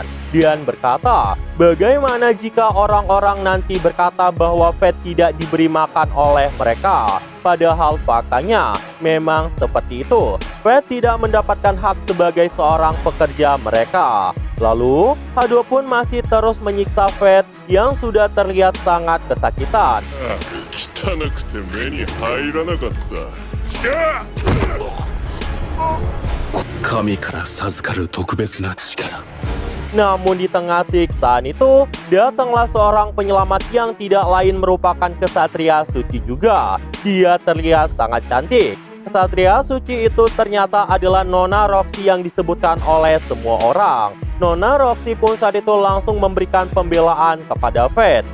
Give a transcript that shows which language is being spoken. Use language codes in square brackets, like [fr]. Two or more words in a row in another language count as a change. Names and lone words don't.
[id] Dan berkata, bagaimana jika orang-orang nanti berkata bahwa Fate tidak diberi makan oleh mereka? Padahal faktanya memang seperti itu. Fate tidak mendapatkan hak sebagai seorang pekerja mereka. Lalu, Hado pun masih terus menyiksa Fate yang sudah terlihat sangat kesakitan. [ja] 汚くて目に入らなかった。神から授かる特別な力。 [id] Namun di tengah siksaan itu, datanglah seorang penyelamat yang tidak lain merupakan kesatria suci juga. Dia terlihat sangat cantik. Kesatria suci itu ternyata adalah Nona Roxy yang disebutkan oleh semua orang. Nona Roxy pun saat itu langsung memberikan pembelaan kepada Fate.